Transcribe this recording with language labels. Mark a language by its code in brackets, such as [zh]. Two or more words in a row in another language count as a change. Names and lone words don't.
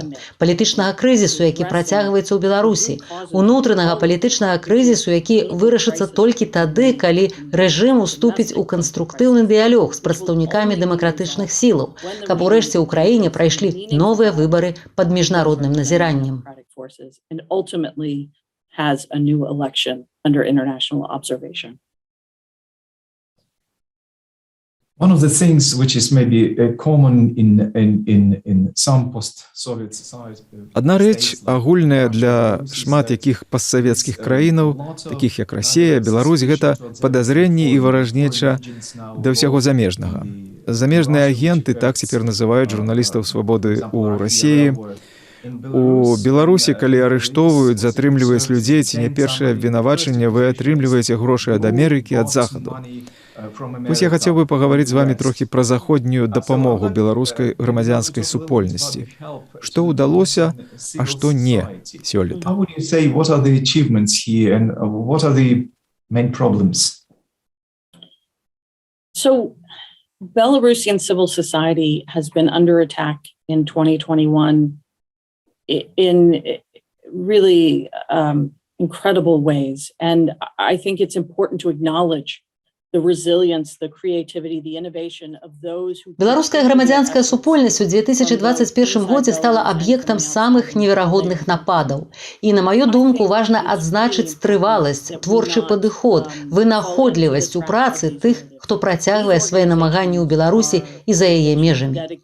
[be] Палітычнага крызісу, які працягваецца ў Беларусі, унутранага палітычнага крызісу, які вырашыцца толькі тады, калі рэжым уступіць у канструктыўны дыялог з прадстаўнікамі дэмакратычных сілаў, каб урэшце ў краіне прайшлі новыя выбары пад міжнародным назіраннем. [en] One of the things which is maybe common in some post-Soviet societies. [be] Адна рэч агульная для шмат якіх постсавецкіх краінаў, такіх як Расія, Беларусь, гэта падазрэнні і варажнеча да ўсяго замежнага. Замежныя агенты, так цяпер называюць журналістаў свабоды ў Расіі. У Беларусі, калі арыштоўваюць, затрымліваюць людзей, ці не першае абвінавачанне, вы атрымліваеце грошы ад Амерыкі, ад Захаду. Вось я хацеў бы пагаварыць з вамі трохі пра заходнюю дапамогу беларускай грамадзянскай супольнасці. Што ўдалося, а што не сёлета? [en] How would you say what are the achievements here and what are the main problems? So, Belarusian civil society has been under attack in 2021 in really incredible ways, and I think it's important to acknowledge [be] Беларуская грамадзянская супольнасць у 2021 годзе стала аб'ектам самых неверагодных нападаў. І, на маю думку, важна адзначыць трываласць, творчы падыход, вынаходлівасць у працы тых, хто працягвае свае намаганні ў Беларусі і за яе межамі.